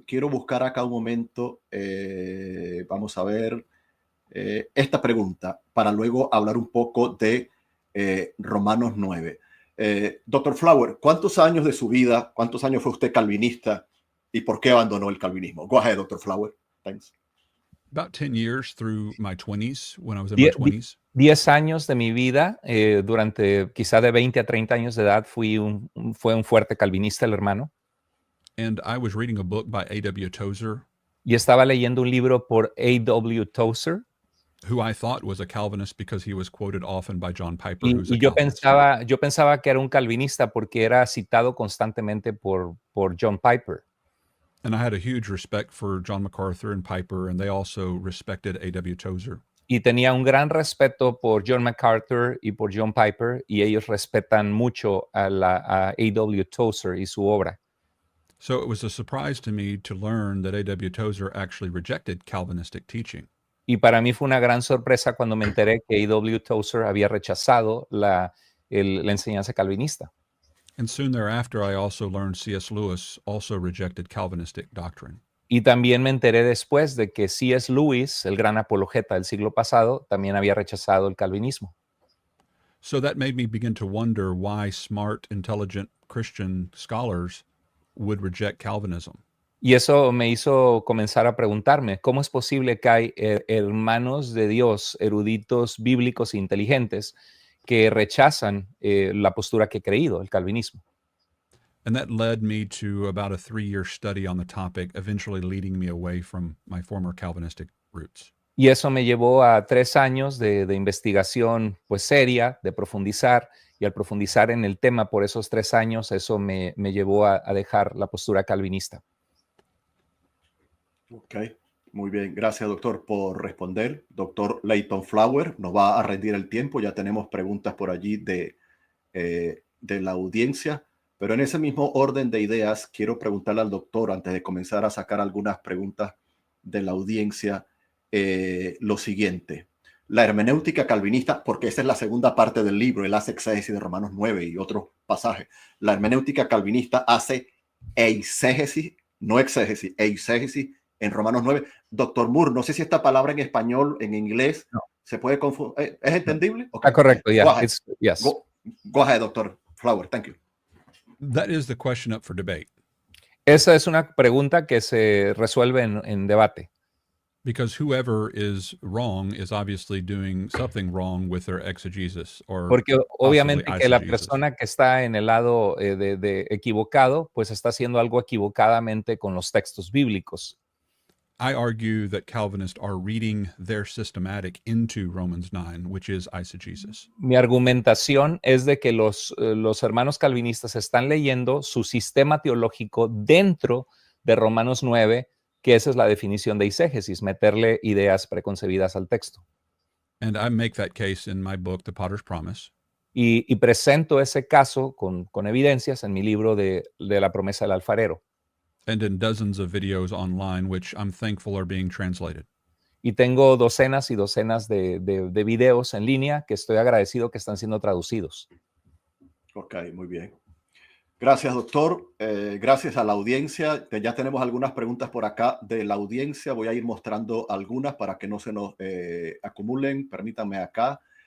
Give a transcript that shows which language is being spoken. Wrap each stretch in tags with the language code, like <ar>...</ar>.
<es>Quiero buscar acá un momento. Vamos a ver esta pregunta para luego hablar un poco de Romanos 9. Dr. Flower, ¿cuántos años de su vida, cuántos años fue usted calvinista y por qué abandonó el calvinismo?</es> <en>Go ahead, Dr. Flower. Thanks. About 10 years through my 20s, when I was in my 20s.</en> <es>10 años de mi vida, durante quizá de 20 a 30 años de edad, fue un fuerte calvinista el hermano.</es> <en>And I was reading a book by A.W. Tozer.</en> <es>Y estaba leyendo un libro por A.W. Tozer.</es> <en>who I thought was a Calvinist because he was quoted often by John Piper,</en> <es>Y,</es> <en>who's a</en> <es>y yo</es> <en>Calvinist.</en> <es>pensaba que era un calvinista porque era citado constantemente por John Piper.</es> <en>And I had a huge respect for John MacArthur and Piper, and they also respected A.W. Tozer.</en> <es>Y tenía un gran respeto por John MacArthur y por John Piper, y ellos respetan mucho a A.W. Tozer y su obra.</es> <en>So it was a surprise to me to learn that A.W. Tozer actually rejected Calvinistic teaching.</en> <es>Y para mí fue una gran sorpresa cuando me enteré que A.W. Tozer había rechazado la enseñanza calvinista.</es> <en>And soon thereafter, I also learned C.S. Lewis also rejected Calvinistic doctrine.</en> <es>Y también me enteré después de que C.S. Lewis, el gran apologeta del siglo pasado, también había rechazado el calvinismo.</es> <en>So that made me begin to wonder why smart, intelligent Christian scholars would reject Calvinism.</en> <es>Y eso me hizo comenzar a preguntarme, ¿cómo es posible que hay hermanos de Dios, eruditos bíblicos e inteligentes, que rechazan la postura que he creído, el calvinismo?</es> <en>And that led me to about a 3-year study on the topic, eventually leading me away from my former Calvinistic roots.</en> <es>Y eso me llevó a 3 años de investigación pues seria, de profundizar, y al profundizar en el tema por esos 3 años, eso me llevó a dejar la postura calvinista. Ok, muy bien. Gracias, doctor, por responder. Doctor Leighton Flower nos va a rendir el tiempo. Ya tenemos preguntas por allí de la audiencia, pero en ese mismo orden de ideas, quiero preguntarle al doctor, antes de comenzar a sacar algunas preguntas de la audiencia, lo siguiente. La hermenéutica calvinista, porque esa es la segunda parte del libro, él hace exégesis de Romanos 9 y otros pasajes. La hermenéutica calvinista hace eisegesis, no exégesis, eisegesis en Romanos 9. Doctor Moore, no sé si esta palabra en español, en inglés, no. se puede confundir. ¿Es entendible? Okay. Ah, correcto,</es> <en>yeah. Yes. Go ahead, Dr. Flower. Thank you. That is the question up for debate.</en> <es>Esa es una pregunta que se resuelve en debate.</es> <en>Because whoever is wrong is obviously doing something wrong with their exegesis or</en> <es>Porque obviamente que la</es> <en>eisegesis.</en> <es>persona que está en el lado de equivocado, pues está haciendo algo equivocadamente con los textos bíblicos.</es> <en>I argue that Calvinists are reading their systematic into Romans 9, which is eisegesis.</en> <es>Mi argumentación es de que los hermanos calvinistas están leyendo su sistema teológico dentro de Romanos 9, que esa es la definición de eisegesis, meterle ideas preconcebidas al texto.</es> <en>And I make that case in my book, The Potter's Promise.</en> <es>Y presento ese caso con evidencias en mi libro de La promesa del alfarero.</es> <en>And in dozens of videos online, which I'm thankful are being translated.</en> <es>Y tengo docenas y docenas de videos en línea que estoy agradecido que están siendo traducidos. Ok, muy bien. Gracias, doctor. Gracias a la audiencia. Ya tenemos algunas preguntas por acá de la audiencia. Voy a ir mostrando algunas para que no se nos acumulen. Permítanme acá.</es>